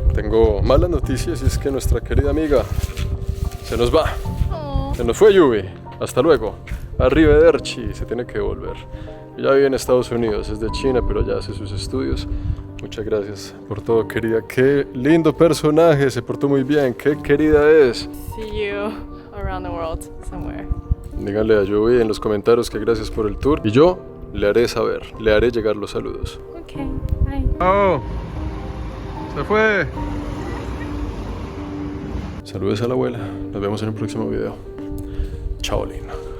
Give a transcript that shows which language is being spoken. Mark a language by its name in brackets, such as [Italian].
[Spanish] Tengo malas noticias y es que nuestra querida amiga se nos va. Se nos fue Yubi. Hasta luego. Arrivederci, se tiene que volver. Ya vive en Estados Unidos, es de China, pero ya hace sus estudios. Muchas gracias por todo, querida. Qué lindo personaje, se portó muy bien. Qué querida es. [English] See you around the world somewhere. [Spanish] Díganle a Yubi en los comentarios que gracias por el tour. Y yo le haré saber, le haré llegar los saludos. [English] Okay, bye. [Spanish] ¡Oh! ¡Se fue! Saludos a la abuela. Nos vemos en el próximo video. Chao, Lina.